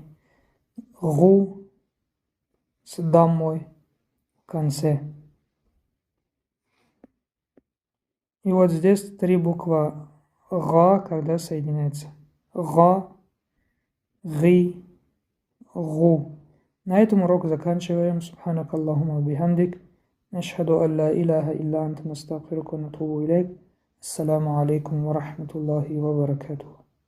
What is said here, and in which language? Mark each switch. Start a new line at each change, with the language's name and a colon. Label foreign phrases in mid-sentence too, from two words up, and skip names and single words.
Russian: Гу с даммой в конце. И вот здесь три буквы Га, когда соединяются. Га, Ги, Гу. На этом урок заканчиваем.
Arabic: سبحانك اللهم وبحمدك. نشهد أن لا إله إلا أنت نستغفرك ونتوب إليك. السلام عليكم ورحمة الله وبركاته.